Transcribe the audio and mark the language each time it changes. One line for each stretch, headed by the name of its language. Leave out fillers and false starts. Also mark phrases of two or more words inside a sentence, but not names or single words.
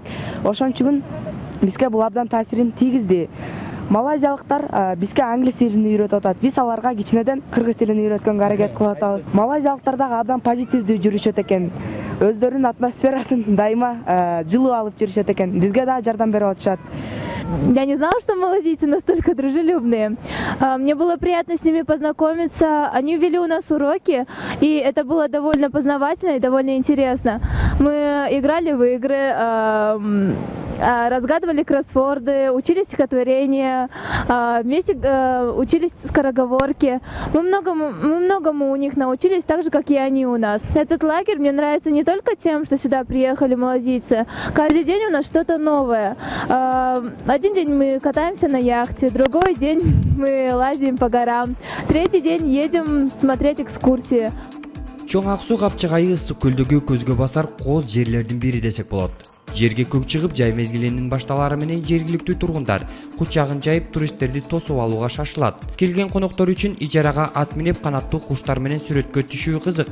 Kyrgyz: Ошон бизге бул абдан таасирин тийгизди. Малайзиялыктар бизге англис тилин үйрөтүп атат. Биз аларга кичинеден кыргыз тилин үйрөткөнгө аракет кылып атабыз. Малайзиялыктар дагы абдан позитивдүү жүрүшөт экен. Өздөрүнүн атмосферасын дайыма жылуу алып жүрүшөт экен. Бизге да жардам берип атышат.
Russian: Я не знала, что малазийцы настолько дружелюбные. Мне было приятно с ними познакомиться. Они вели у нас уроки, и это было довольно познавательно и довольно интересно. Мы играли в игры, разгадывали кроссворды, учили стихотворения, вместе учились скороговорки. Мы многому у них научились, так же, как и они у нас. Этот лагерь мне нравится не только тем, что сюда приехали малазийцы. Каждый день у нас что-то новое. Один день мы катаемся на яхте, другой день мы лазим по горам, третий день едем смотреть экскурсии.
Kyrgyz: Чоң Ак Суу Капчагайы Ысык көлдөгү көзгө басар кооз жерлердин бири десек болот. Жерге көк чыгып, жай мезгилинин башталары менен жергиликтүү тургундар кучагын жайып туристтерди тосуп алууга шашылат. Келген коноктор үчүн ижарага ат минип канаттуу куштар менен сүрөткө түшүү кызык.